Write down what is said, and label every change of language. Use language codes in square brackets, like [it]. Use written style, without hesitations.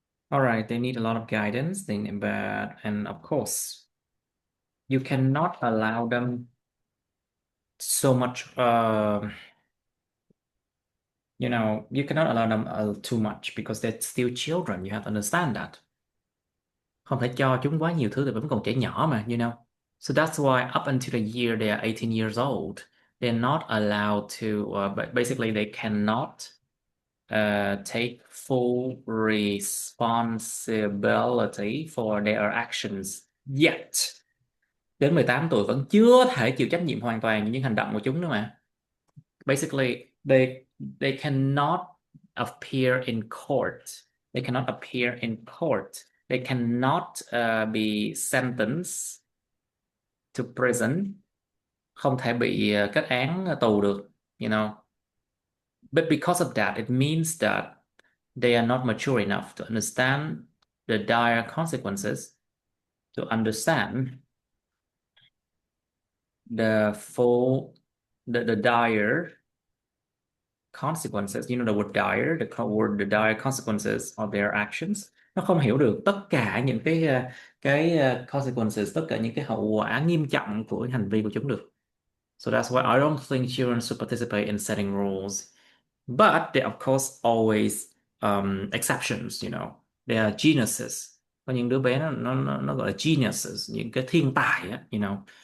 [en] All right, they need a lot of guidance, and of course, you cannot allow them so much. You cannot allow them too much because they're still children. You have to understand that. [vi] Không thể cho chúng quá nhiều thứ, thì vẫn còn trẻ nhỏ mà, [en] you know. So that's why up until the year they are 18 years old, they're not allowed to. But basically, they cannot take full responsibility for their actions yet. [vi] Đến 18 tuổi vẫn chưa thể chịu trách nhiệm hoàn toàn những hành động của chúng nữa mà. [en] Basically, they cannot appear in court. They cannot appear in court. They cannot be sentenced to prison. [vi] Không thể bị kết án tù được, [en] you know. But because of that, it means that they are not mature enough to understand the dire consequences, to understand the dire consequences. You know the word dire, the dire consequences of their actions. [vi] Nó không hiểu được tất cả những cái consequences, tất cả những cái hậu quả nghiêm trọng của hành vi của chúng được. [en] So that's why I don't think children should participate in setting rules. But there are, of course, always exceptions, you know. They are geniuses. [vi] Có những đứa bé nó gọi là geniuses, những cái thiên tài á, [en] you know.